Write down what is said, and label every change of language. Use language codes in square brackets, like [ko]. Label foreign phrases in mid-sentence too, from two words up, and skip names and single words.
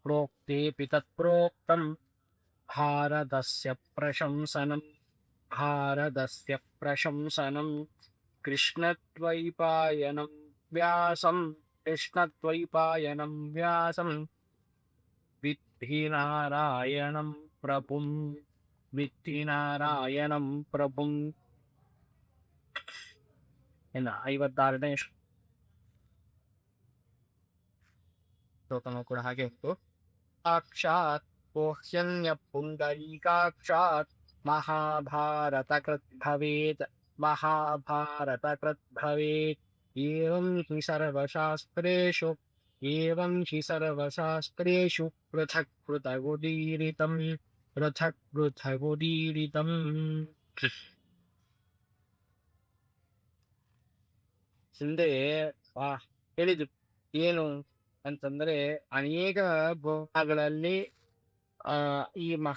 [sa] प्रोक्तेऽपि तत्प्रोक्तं भारतस्य प्रशंसनं कृष्णद्वैपायनं व्यासं विद्धि नारायणं प्रभुं ವಿತ್ತಿ ನಾರಾಯಣಂ ಪ್ರಭುಂ. [kn] ಇನ್ನು 56ನೇ ಶ್ಲೋಕನೂ ಕೂಡ ಹಾಗೆ ಇತ್ತು. [sa] ಸಾಕ್ಷಾತ್ ಪೋಹ್ಯನ್ಯ ಪುಂಡರೀಕಾಕ್ಷಾತ್ ಮಹಾಭಾರತ ಕೃತ್ ಭವೇತ್ ಏವಂ ಹಿ ಸರ್ವಶಾಸ್ತ್ರೇಷು ಪೃಥಕ್ ಪೃಥಗುದೀರಿತಂ. [kn] ಹಿಂದೆ ಹೇಳಿದ್ರು ಏನು ಅಂತಂದ್ರೆ, ಅನೇಕ ಭಾಗಗಳಲ್ಲಿ ಈ